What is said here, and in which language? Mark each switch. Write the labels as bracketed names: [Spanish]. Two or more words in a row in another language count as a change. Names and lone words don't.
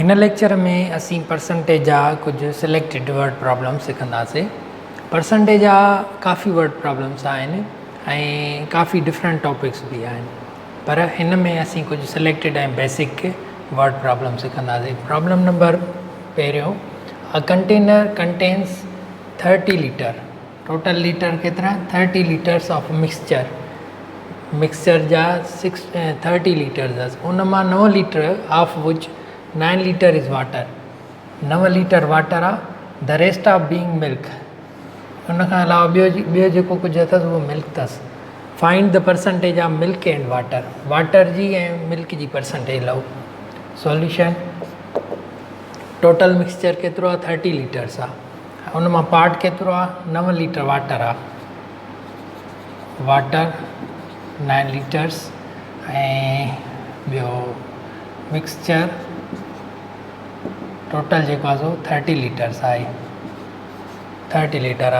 [Sindhi] इन लेक्चर में असी परसेंटेज जा कुछ [English] selected word problem [Sindhi] सिखंदासीं। परसेंटेज जा काफ़ी [English] word problems [Sindhi] आहिनि ऐं काफ़ी [English] different topics [Sindhi] भी आहिनि, पर हिन में असी कुछ सिलेक्टेड ऐं [English] basic word problem [Sindhi] सिखंदासीं। [English] problem number [Sindhi] पहिरियों, [English] a container contains 30 liter, total liter [Sindhi] केतिरा [English] 30 liters of mixture [Sindhi] जा 30 लीटर्स, उन मां [English] 9 liter of which 9 liter is water, 9 liter water [Sindhi] आहे। [English] the rest of being milk, [Sindhi] उन खां अलावा ॿियो जेको कुझु अथसि उहो मिल्क अथसि। [English] Find the percentage of milk and water, [Sindhi] वाटर जी ऐं मिल्क जी परसेंटेज लओ। सॉल्यूशन, [English] total mixture [Sindhi] केतिरो आहे 30 लीटर्स आहे, उन मां पार्ट केतिरो आहे [English] 9 liter water [Sindhi] आहे। [English] water 9 liters [Sindhi] ऐं ॿियो [English] mixture total [Sindhi] जेको आहे सो 30 लीटर्स आहे, 30 लीटर आहे।